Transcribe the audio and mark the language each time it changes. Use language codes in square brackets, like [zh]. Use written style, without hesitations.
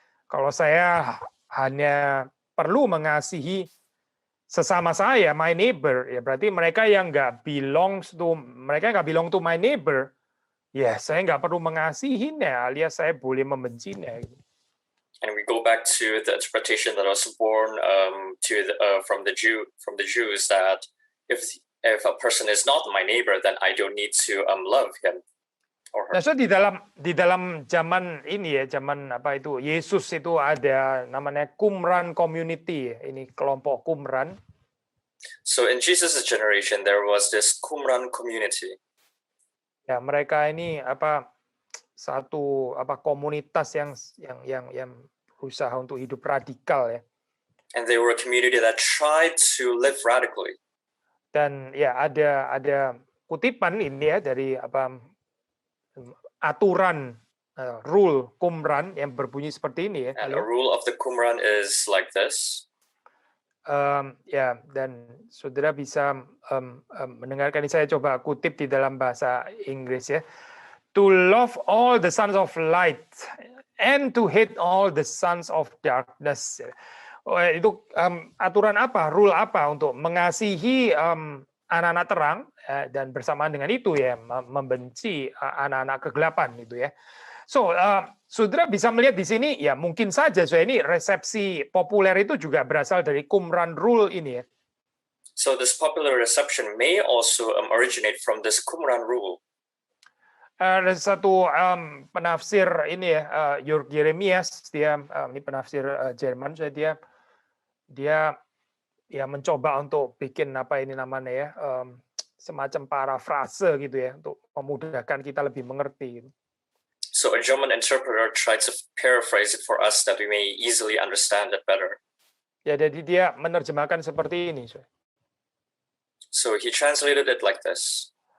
[id] Kalau saya hanya perlu mengasihi sesama saya, [en] my neighbor, [id] ya berarti mereka yang nggak [en] belong to my neighbor, [id] ya saya nggak perlu mengasihinya, alias saya boleh membencinya. [en] And we go back to the interpretation that was born from the Jews, that if a person is not my neighbor, then I don't need to love him. or her. [id] Nah, so di dalam zaman ini ya, zaman apa itu Yesus itu ada namanya Qumran community, ini kelompok Qumran. [en] So in Jesus' generation, there was this Qumran community. [id] Ya, mereka ini satu komunitas yang berusaha untuk hidup radikal ya. [en] And they were a community that tried to live radically. [id] Dan ya ada kutipan ini ya dari aturan rule Qumran yang berbunyi seperti ini ya. [en] And a rule of the Qumran is like this. [id] Ya, dan saudara bisa mendengarkan ini, saya coba kutip di dalam bahasa Inggris ya. [en] To love all the sons of light and to hate all the sons of darkness. [id] Itu aturan apa, rule apa untuk mengasihi anak-anak terang dan bersamaan dengan itu ya membenci anak-anak kegelapan itu ya. So, saudara bisa melihat di sini ya mungkin saja ini resepsi populer itu juga berasal dari Qumran rule ini ya. [en] So this popular reception may also originate from this Qumran rule. [id] Ada satu penafsir ini ya, Jörg Jeremias, dia ini penafsir Jerman, dia mencoba untuk bikin ini namanya ya, semacam parafrase gitu ya untuk memudahkan kita lebih mengerti. [en] So a German interpreter tried to paraphrase it for us that we may easily understand it better. [id] Ya, jadi dia menerjemahkan seperti ini. [en] So he translated it like this.